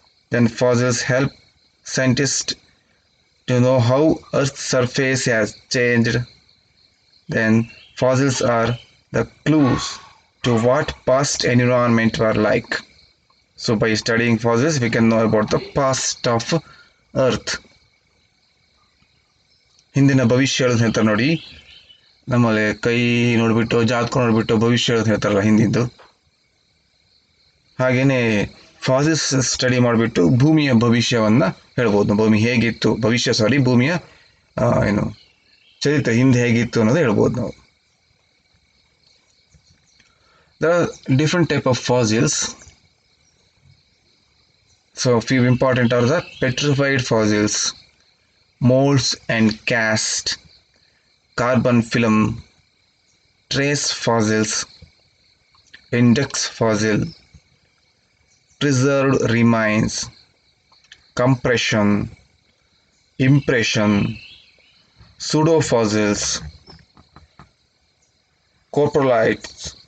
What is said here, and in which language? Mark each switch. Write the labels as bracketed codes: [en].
[en] Then fossils help scientists to know how Earth's surface has changed. Then fossils are the clues to what past environment were like. So by studying fossils, we can know about the past of Earth. [kn] ಹಿಂದಿನ ಭವಿಷ್ಯ ಹೇಳೋದು ಹೇಳ್ತಾರೆ ನೋಡಿ, ನಮ್ಮಲ್ಲಿ ಕೈ ನೋಡ್ಬಿಟ್ಟು ಜಾತಕ ನೋಡ್ಬಿಟ್ಟು ಭವಿಷ್ಯ ಹೇಳೋದು ಹೇಳ್ತಾರಲ್ಲ ಹಿಂದಿಂದು. ಹಾಗೇನೆ ಫಾಸಿಲ್ಸ್ ಸ್ಟಡಿ ಮಾಡಿಬಿಟ್ಟು ಭೂಮಿಯ ಭವಿಷ್ಯವನ್ನ ಹೇಳ್ಬೋದು. ಭೂಮಿಯ ಚರಿತ್ರೆ ಹಿಂದೆ ಹೇಗಿತ್ತು ಅನ್ನೋದು ಹೇಳ್ಬೋದು ನಾವು. [en] There are different type of fossils. So few important are the petrified fossils, molds and cast, carbon film, trace fossils, index fossil, preserved remains, compression, impression, pseudofossils, coprolites,